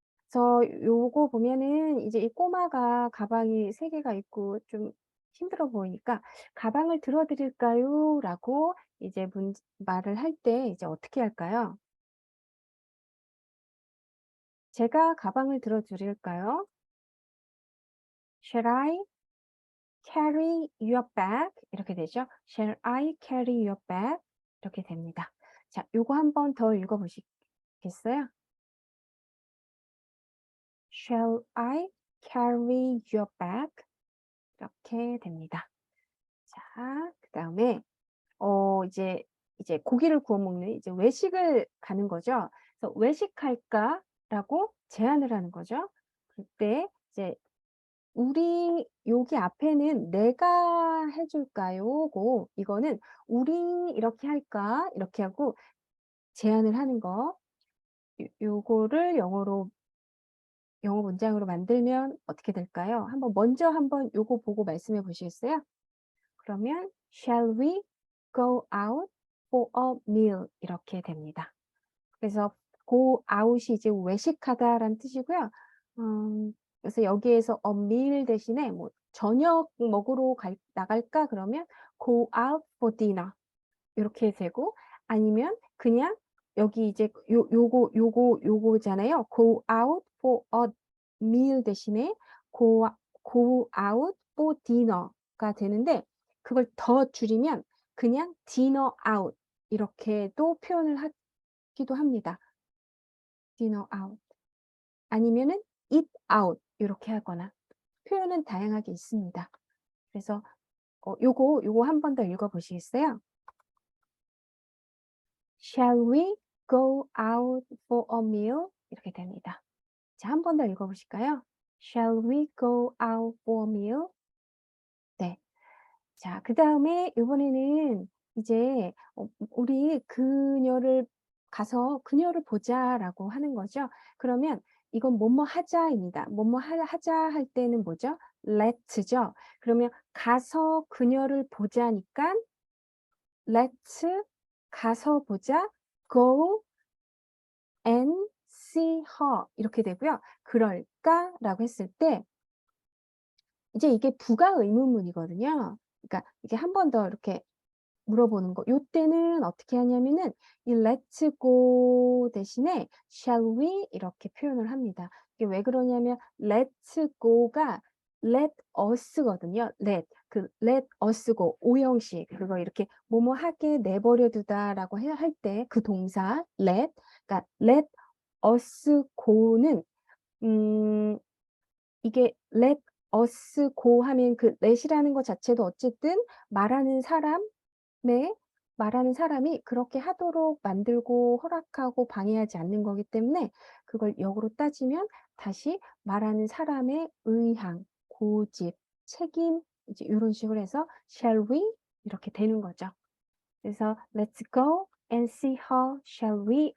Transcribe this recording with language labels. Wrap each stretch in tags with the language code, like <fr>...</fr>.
<ko>그래서 요거 보면은 이제 이 꼬마가 가방이 3 개가 있고 좀 힘들어 보이니까 "가방을 들어 드릴까요?"라고 이제 말을 할 때 이제 어떻게 할까요? "제가 가방을 들어 드릴까요?"</ko> <en>"Shall I carry your bag</en> <ko>이렇게 되죠.</ko> <en>Shall I carry your bag?</en> <ko>이렇게 됩니다. 자, 요거 한 번 더 읽어 보시겠어요?</ko> <en>Shall I carry your bag?</en> <ko>이렇게 됩니다. 자, 그다음에 이제 고기를 구워 먹는 이제 외식을 가는 거죠. 그래서 "외식할까?"라고 제안을 하는 거죠. 그때 이제 우리 여기 앞에는 "내가 해 줄까요?"고 이거는 "우리 이렇게 할까?" 이렇게 하고 제안을 하는 거. 요거를 영어 문장으로 만들면 어떻게 될까요? 한번 요거 보고 말씀해 보시겠어요? 그러면</ko> <en>"Shall we go out for a meal?"</en> <ko>이렇게 됩니다. 그래서 go out이 이제 외식하다라는 뜻이고요. 그래서 여기에서 a meal 대신에 뭐 "저녁 먹으러 나갈까?" 그러면</ko> <en>"Go out for dinner."</en> <ko>요렇게 되고 아니면 그냥 여기 이제 요거잖아요.</ko> <en>"Go out for a meal."</en> <ko>대신에</ko> <en>go out for dinner</en> <ko>가 되는데 그걸 더 줄이면 그냥</ko> <en>dinner out</en> <ko>이렇게도 표현을 하기도 합니다.</ko> <en>dinner out</en> <ko>아니면은</ko> <en>eat out</en> <ko>요렇게 하거나 표현은 다양하게 있습니다. 그래서 요거 한 번 더 읽어 보시겠어요?</ko> <en>Shall we go out for a meal?</en> <ko>이렇게 됩니다. 자, 한 번 더 읽어 보실까요?</ko> <en>Shall we go out for a meal?</en> <ko>네. 자, 그다음에 이번에는 이제 "우리 그녀를 가서 그녀를 보자."라고 하는 거죠. 그러면 이건 "뭐뭐 하자."입니다. "뭐뭐 하자." 할 때는 뭐죠? let's 죠. 그러면 가서 그녀를 보자니깐 let's 가서 보자.</ko> <en>go and see her</en> <ko>이렇게 되고요. "그럴까?"라고 했을 때 이제 이게 부가 의문문이거든요. 그러니까 이게 한 번 더 이렇게 물어보는 거. 요때는 어떻게 하냐면은 이</ko> <en>let's go</en> <ko>대신에</ko> <en>shall we</en> <ko>이렇게 표현을 합니다. 이게 왜 그러냐면</ko> <en>let's go</en> <ko>가</ko> <en>let us</en> <ko>거든요.</ko> <en>let us go</en> <ko>오형식 그거 이렇게 "뭐뭐 하게 내버려 두다."라고 할 때 그 동사 그러니까 let us go는 음 이게 let us go 하면 그 let이라는 것 자체도 어쨌든 말하는 사람 말하는 사람이 그렇게 하도록 만들고 허락하고 방해하지 않는 거기 때문에 그걸 역으로 따지면 다시 말하는 사람의 의향, 고집, 책임 이제 요런 식으로 해서</ko> <en>"Shall we?"</en> <ko>이렇게 되는 거죠.</ko> <en>그래서 "Let's go and see her, shall we?"</en>